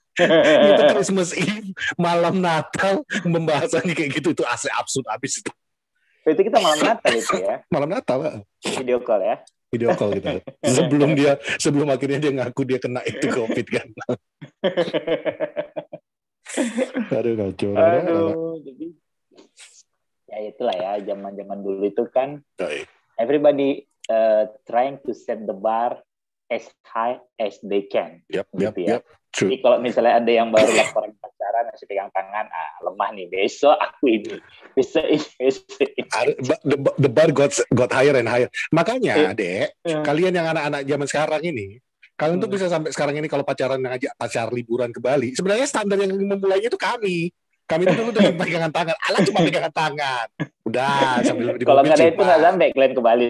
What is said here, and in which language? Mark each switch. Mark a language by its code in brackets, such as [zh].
[id] Itu Christmas Eve, malam Natal, pembahasannya kayak gitu, itu absurd abis itu. Itu kita malam Natal itu ya. Malam Natal, Pak. Video call ya. Video call kita. Sebelum akhirnya dia ngaku dia kena itu COVID kan. Aduh, kacau. Jadi ya itulah ya, zaman-zaman dulu itu kan [en] everybody trying to set the bar as high as they can. Yep. [id] Jadi kalau misalnya ada yang baru laporan pacaran masih pegang tangan, lemah nih, besok aku ini. [en] The bar got higher and higher. [id] Makanya, Dek, kalian yang anak-anak zaman sekarang ini, kalian tuh bisa sampai sekarang ini kalau pacaran ngajak pacar liburan ke Bali, sebenarnya standar yang memulainya itu kami. Kami itu dulu dengan pegangan tangan. Cuma pegangan tangan. Udah, sambil di kalau nggak ada itu nggak sampai kalian ke Bali.